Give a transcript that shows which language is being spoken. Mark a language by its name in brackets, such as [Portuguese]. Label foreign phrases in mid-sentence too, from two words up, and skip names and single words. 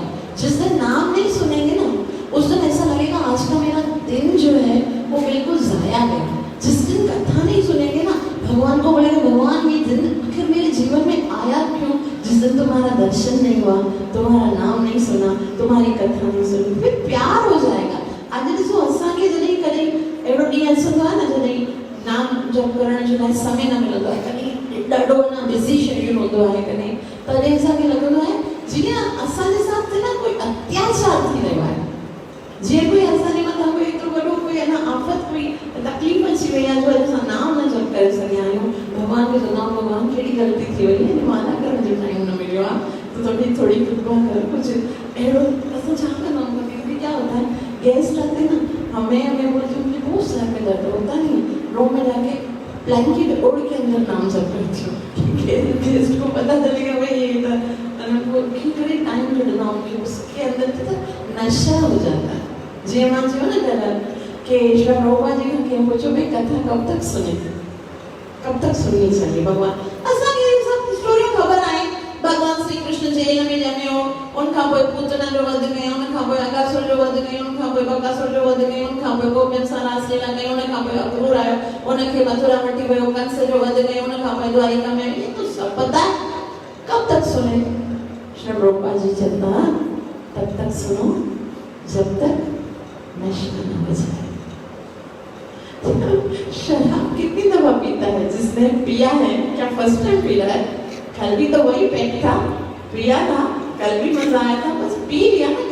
[Hindi] जिस दिन नाम नहीं सुनेंगे ना, उस दिन ऐसा लगेगा आज का मेरा दिन जो है वो बिल्कुल ज़ाया गया। जिस दिन कथा नहीं सुनेंगे ना, भगवान को बोलेंगे भगवान ये दिन आखिर मेरे जीवन में आया क्यों? जिस दिन तुम्हारा दर्शन नहीं हुआ, तुम्हारा नाम नहीं सुना, तुम्हारी कथा नहीं सुनी, फिर प्यार हो जाएगा। [Sindhi] अॼु ॾिसो असांखे जॾहिं कॾहिं अहिड़ो ॾींहुं अचंदो आहे न जॾहिं नाम जप करण जे लाइ समय न मिलंदो आहे, कॾहिं ॾाढो न [English] busy schedule [Sindhi] हूंदो आहे, कॾहिं तॾहिं असांखे लॻंदो आहे जीअं असांजे साथ न कोई अत्याचार थी रहियो आहे, जीअं कोई असांजे मथां कोई एतिरो वॾो कोई अञा आफ़त कोई तकलीफ़ अची वई आहे जो अॼु असां नाम न जप करे सघिया आहियूं। भॻवान खे चवंदा आहियूं भॻवान कहिड़ी ग़लती थी वई है, माला करण जो टाइम न मिलियो आहे, तो थोड़ी कृपा कर, कुछ अहिड़ो असां छा कंदा आहियूं। [Hindi] कभी क्या होता है, गेस्ट आते हैं ना, हमें बोलते मुझे बहुत सर में दर्द होता नहीं, रूम में जाके ब्लैंकेट ओढ़ के अंदर नाम जप करती हूँ। गेस्ट को पता चलेगा भाई ये करे टाइम कढंदा हूँ, उसके अंदर तो नशा हो जाता है। [Sindhi] जी मां चयो न कल कि श्री प्रभुपाद जी खां कंहिं पुछो भाई कथा [Hindi] कब तक सुने, कब तक सुननी चाहिए। [Sindhi] भगवान असांखे ये सब स्टोरियूं ख़बर आहे, भगवान श्री कृष्ण जेल में ॼमियो, उनखां पोइ पूतना जो वध कयो, उनखां पोइ अगासुर जो वध कयो, उनखां पोइ बकासुर जो वध कयो, उनखां पोइ गोपियुनि सां रासलीला कई, उनखां पोइ अक्रूर आयो, उनखे मथुरा वठी वियो, कंस जो वध कयो, उनखां पोइ द्वारिका में, [Hindi] ये तो सब पता है, कब तक सुने। [Sindhi] श्री प्रभुपाद जी चवंदा [Hindi] तब तक सुनो जब तक नशा न हो जाए। शराब कितनी दफा पीता है? जिसने पिया है, क्या [English] first time [Hindi] पी रहा है? कल भी तो वही पैक था, पिया था, कल भी मजा आया था, बस पी लिया ना।